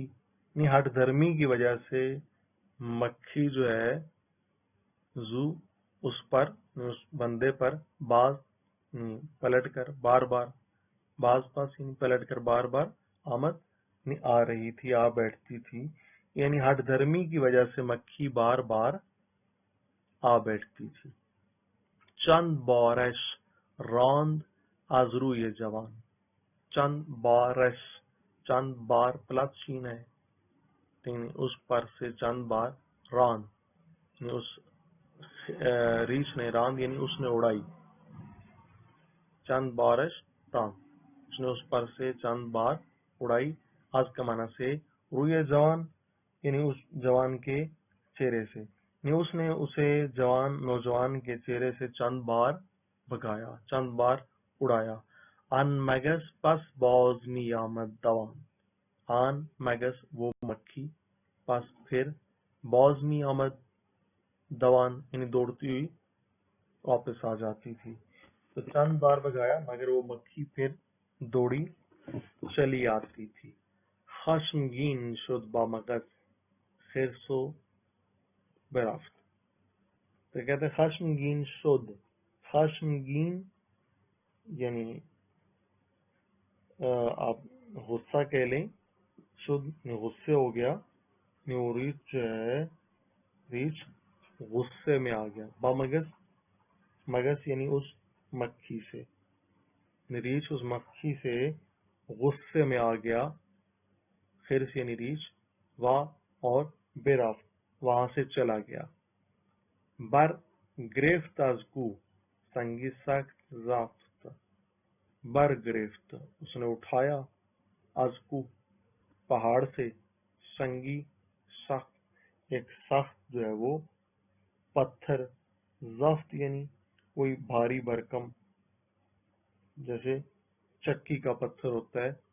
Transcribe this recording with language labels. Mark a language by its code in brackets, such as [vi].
[ur] یعنی ہٹ دھرمی کی وجہ سے مکھی جو ہے زو اس پر، اس بندے پر باز پلٹ کر بار بار، باز پاس یعنی پلٹ کر بار بار، آمد یعنی آ رہی تھی، آ بیٹھتی تھی. یعنی ہٹ دھرمی کی وجہ سے مکھی بار بار آ بیٹھتی تھی. [fa] چند بارش راند از روی جوان. [ur] چند بارش، چند بار پلس چین ہے، یعنی اس پر سے چند بار، راند یعنی اس ریچھ نے، راند یعنی اس نے اڑائی، چند بارش راند اس نے اس پر سے چند بار اڑائی. آج کا معنی سے روئے جوان یعنی اس جوان کے چہرے سے، یعنی اس نے اسے نوجوان کے چہرے سے چند بار بھگایا، چند بار اڑایا. [fa] ان مگس پس باز می آمد دوان. [ur] آن مگس وہ مکھی، پس پھر، باز می آمد دوان یعنی دوڑتی ہوئی واپس آ جاتی تھی. تو چند بار بھگایا مگر وہ مکھی پھر دوڑی چلی آتی تھی. [fa] خشمگین شد با مگس خرس و برفت. [ur] تو کہتے ہیں خشمگین شد، خشمگین یعنی آپ غصہ کہہ لیں، شد غصے ہو گیا، وہ ریچھ جو ہے، ریچھ غصے میں آ گیا. با مگس، مگس یعنی اس مکھی سے، ریچھ اس مکھی سے غصے میں آ گیا. خرس یعنی ریچھ، وا اور برفت وہاں سے چلا گیا. [fa] بر گرفت از کو سنگی سخت زفت. [ur] بر گرفت اس نے اٹھایا، از کو پہاڑ سے، سنگی سخت ایک سخت جو ہے وہ پتھر، زفت یعنی کوئی بھاری بھرکم، جیسے چکی کا پتھر ہوتا ہے.